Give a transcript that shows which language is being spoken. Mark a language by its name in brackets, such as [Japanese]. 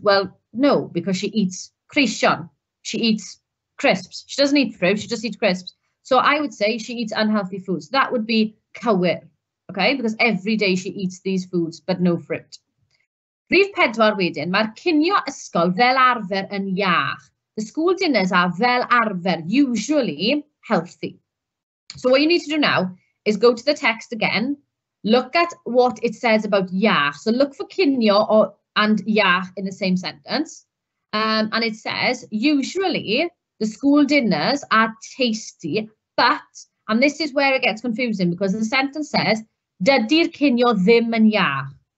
[English] Well, no, because she eats creision. She eats crisps. She doesn't eat fruit, she just eats crisps. So I would say she eats unhealthy foods. That would be cywir, okay? Because every day she eats these foods, but no fruit. [Welsh] Rhif 4 wedyn, mae'r cinio ysgol fel arfer yn iach. [English] The school dinners are [Welsh] fel arfer, [English] usually healthy. So what you need to do now is go to the text again, look at what it says about iach. So look for cinio and iach in the same sentence. And it says, usually the school dinners are tasty, but, and this is where it gets confusing because the sentence says, [Welsh] dydi'r cinio ddim yn iach.